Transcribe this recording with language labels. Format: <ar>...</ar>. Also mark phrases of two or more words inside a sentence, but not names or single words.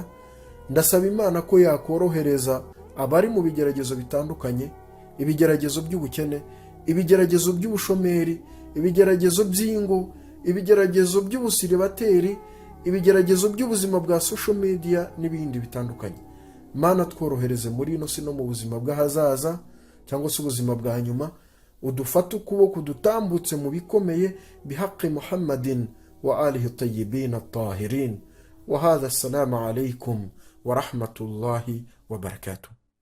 <rw>Ndasaba Imana ko yakorohereza abari mu bigeragezo bitandukanye, ibigeragezo by'ubukene, ibigeragezo by'ubushomeri, ibigeragezo by'ingo, ibigeragezo by'ubusiribateri, ibigeragezo by'ubuzima bwa</rw> <en>social media</en> <rw>n'ibindi bitandukanye. Mana tworohereze muri ino si no mu buzima bw'ahazaza cyangwa se ubuzima bwa nyuma, udufate ukuboko dutambutse mu bikomeye</rw> <ar>بحق محمد وآله الطيبين الطاهرين. وهذا السلام عليكم ورحمة الله وبركاته.</ar>